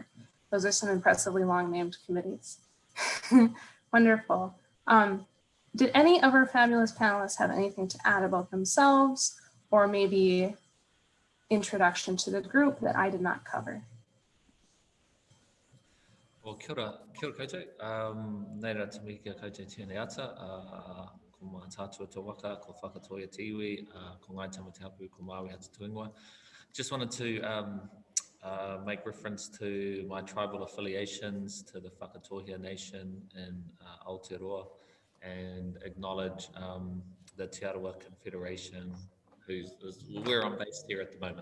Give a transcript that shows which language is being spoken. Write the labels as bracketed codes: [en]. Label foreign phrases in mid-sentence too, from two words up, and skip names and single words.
[en] Those are some impressively long named committees. Wonderful. Did any of our fabulous panelists have anything to add about themselves, or maybe introduction to the group that I did not cover? Well, [mi] kia ora koutou. Nei rā te mihi kia koutou tēnei ata. Ko mā tātua tō waka, ko whakatoia te iwi, ko ngai tamati hapu, ko Māui hata tuingua. [en] Just wanted to make reference to my tribal affiliations to the Whakatohia Nation in Aotearoa and acknowledge the Te Arawa Confederation, where I'm based here at the moment.